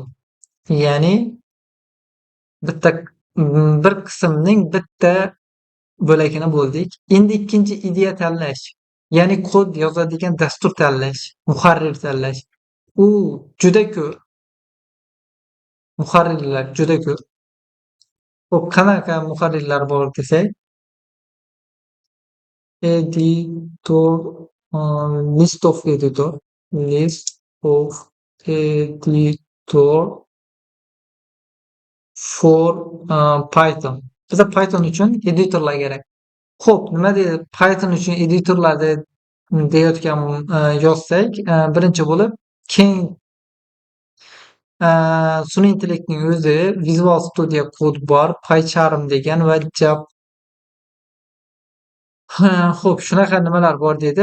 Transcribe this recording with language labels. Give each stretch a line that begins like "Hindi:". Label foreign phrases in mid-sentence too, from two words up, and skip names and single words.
Uzbek: Ya'ni bir qismning bitta bo'lagini bo'ldik. Endi ikkinchi ideya tanlash, ya'ni kod yozadigan dastur tanlash, muharrir tanlash. U juda ko'p. Muharrirlar juda ko'p. Xo'p, qanaqa muharrirlar bor desak,
English: editor, list of editor for Python.
Uzbek: Bizda Python uchun editorlar kerak. Xo'p, nima deydi? Python uchun editorlar deyotgan yozsak, birinchi bo'lib keng sun'iy intellektning o'zi Visual Studio Code bor, PyCharm degan va xo'p, shunaqa nimalar bor dedi.